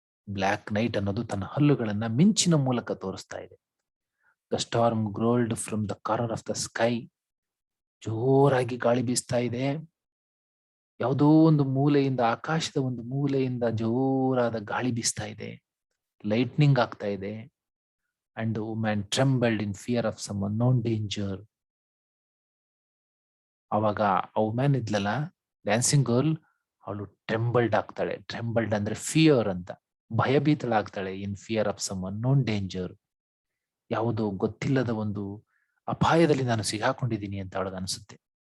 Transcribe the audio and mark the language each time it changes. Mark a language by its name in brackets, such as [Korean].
[Kannada] Black night ಅನ್ನೋದು ತನ್ನ ಹಲ್ಲುಗಳನ್ನ ಮಿಂಚಿನ ಮೂಲಕ ತೋರಿಸ್ತಾ ಇದೆ. [English] The storm growled from the corner of the sky. [Kannada] ಜೋರಾಗಿ ಗಾಳಿ ಬೀಸ್ತಾ ಇದೆ. ಯಾವುದೋ ಒಂದು ಮೂಲೆಯಿಂದ, ಆಕಾಶದ ಒಂದು ಮೂಲೆಯಿಂದ ಜೋರಾದ ಗಾಳಿ ಬೀಸ್ತಾ ಇದೆ. ಲೈಟ್ನಿಂಗ್ ಆಗ್ತಾ ಇದೆ. [English] and the woman trembled in fear of some unknown danger. [Kannada] ಅವಾಗ ಆ ವುಮೆನ್ ಇದ್ಲಲ್ಲ, ಡ್ಯಾನ್ಸಿಂಗ್ ಗರ್ಲ್, ಅವಳು ಟ್ರೆಂಬಲ್ಡ್ ಆಗ್ತಾಳೆ. ಟ್ರೆಂಬಲ್ಡ್ ಅಂದ್ರೆ ಫಿಯರ್ ಅಂತ, ಭಯಭೀತಳಾಗ್ತಾಳೆ. [English] in fear of some unknown danger, [Kannada] ಯಾವುದೋ ಗೊತ್ತಿಲ್ಲದ ಒಂದು ಅಪಾಯದಲ್ಲಿ ನಾನು ಸಿಗಾಕೊಂಡಿದ್ದೀನಿ ಅಂತ ಅವಳಿಗೆ ಅನಿಸುತ್ತೆ.